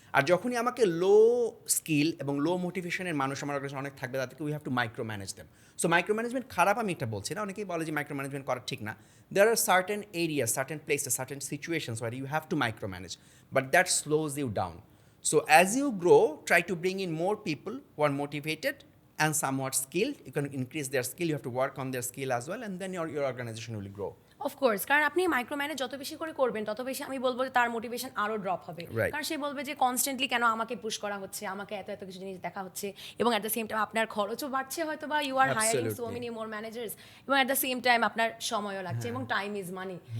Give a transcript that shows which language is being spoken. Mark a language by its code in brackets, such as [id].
[bn] আর যখনই আমাকে লো স্কিল এবং লো মোটিভেশনের মানুষ আমার কাছে অনেক থাকবে, তাদেরকে [en] We have to micromanage them. [bn] So micro management খারাপ আমি এটা বলছি না, অনেকেই বলে যে মাইক্রো ম্যানেজমেন্ট করা ঠিক না। [en] There are certain areas, certain places, certain situations where you have to micromanage, but that slows you down. So as you grow, try to bring in more people who are motivated and somewhat skilled. You can increase their skill, you have to work on their skill as well, and then your organization will grow. [bn] Of course, কারণ আপনি micro manage যত বেশি করে করবেন তত বেশি আমি বলবো যে তার মোটিভেশন আরও ড্রপ হবে। কারণ সে বলবে যে কনস্ট্যান্টলি কেন আমাকে পুশ করা হচ্ছে, আমাকে এত কিছু জিনিস দেখা হচ্ছে, এবং [en] at the same time [bn] আপনার খরচও বাড়ছে হয়তো, বা [en] you are hiring so many more managers, [bn] এবং অ্যাট দ্য সেম টাইম আপনার সময়ও লাগছে, এবং [en] Time is money.